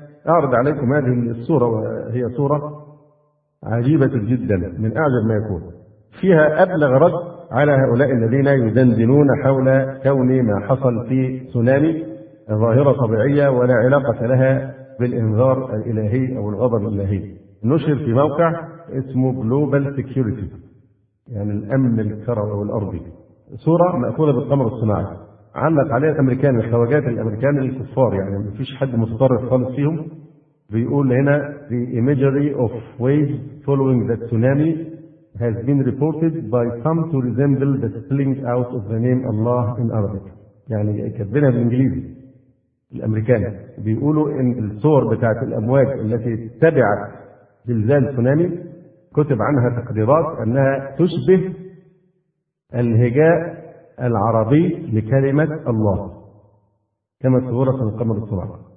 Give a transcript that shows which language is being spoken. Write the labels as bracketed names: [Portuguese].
[Arabic] أعرض عليكم هذه الصورة، وهي صورة عجيبة جدا من أعجب ما يكون، فيها أبلغ رد على هؤلاء الذين يدندنون حول كون ما حصل في سونامي ظاهرة طبيعية ولا علاقة لها بالإنذار الإلهي أو الغضب الإلهي. نشر في موقع اسمه Global Security، يعني الأمن الكروي والأرضي، صورة مأخوذة بالقمر الصناعي، علق عليها الأمريكان، الخواجات الأمريكان الكفار، يعني ما فيش حد متطرف خالص فيهم. بيقول هنا [English] The imagery of waves following the tsunami has been reported by some to resemble the spilling out of the name Allah in Arabic. [Arabic] يعني كتبنا بالإنجليزي الأمريكان، بيقولوا إن الصور بتاعت الأمواج التي تبعت زلزال تسونامي كتب عنها تقديرات أنها تشبه الهجاء العربي لكلمة الله كما صورت من القمر الصناعي.